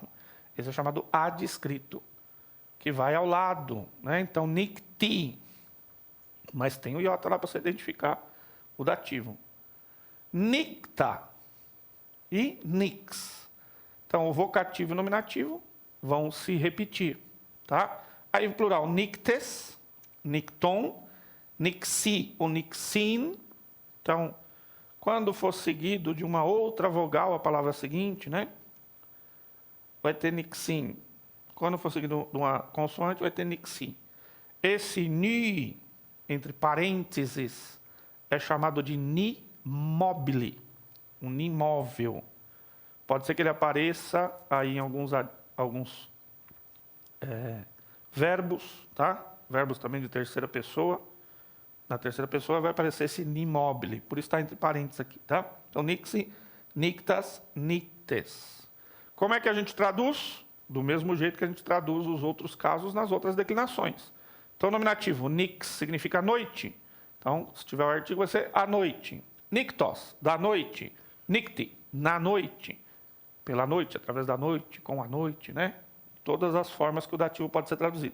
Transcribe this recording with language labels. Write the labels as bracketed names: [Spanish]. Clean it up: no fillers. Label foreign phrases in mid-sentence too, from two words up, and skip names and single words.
[Portuguese] Esse é chamado adscrito, que vai ao lado, né? Então, nicti. Mas tem o iota lá para você identificar o dativo. [Greek] Nicta e nix. [Portuguese] Então, o vocativo e o nominativo vão se repetir, tá? Aí, o plural, [Greek] νύκτες, νυκτῶν, νυξί ou nixin. [Portuguese] Então, quando for seguido de uma outra vogal, a palavra seguinte, né? Vai ter nixin. Quando for seguido de uma consoante, vai ter nixi. Esse ni, entre parênteses, é chamado de ni mobile, um ni móvel. Pode ser que ele apareça aí em alguns verbos, tá? Verbos também de terceira pessoa. Na terceira pessoa vai aparecer esse ni mobile, por isso está entre parênteses aqui, tá? Então, [Greek] νυξί, νύκτας, νύκτες. [Portuguese] Como é que a gente traduz? Do mesmo jeito que a gente traduz os outros casos nas outras declinações. Então, o nominativo nix significa noite. Então, se tiver o artigo, vai ser a noite. Nictos, da noite. Nicti, na noite. Pela noite, através da noite, com a noite, né? Todas as formas que o dativo pode ser traduzido.